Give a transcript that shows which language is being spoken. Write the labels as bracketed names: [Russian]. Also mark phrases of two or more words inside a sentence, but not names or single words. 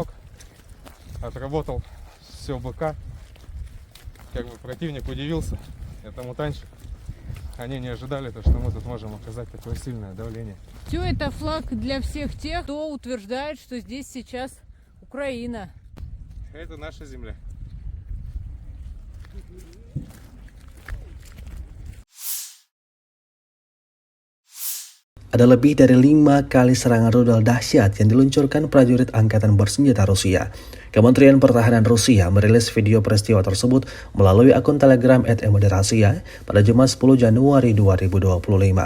[Russian] Отработал все БК. Как бы противник удивился этому танчику. они не ожидали, то, что мы тут можем оказать такое сильное давление. Все это флаг для всех тех, кто утверждает, что здесь сейчас Украина. Это наша земля. [Indonesian] Ada lebih dari 5 kali serangan rudal dahsyat yang diluncurkan prajurit angkatan bersenjata Rusia. Kementerian Pertahanan Rusia merilis video peristiwa tersebut melalui akun Telegram @MLRSia pada Jumat 10 Januari 2025.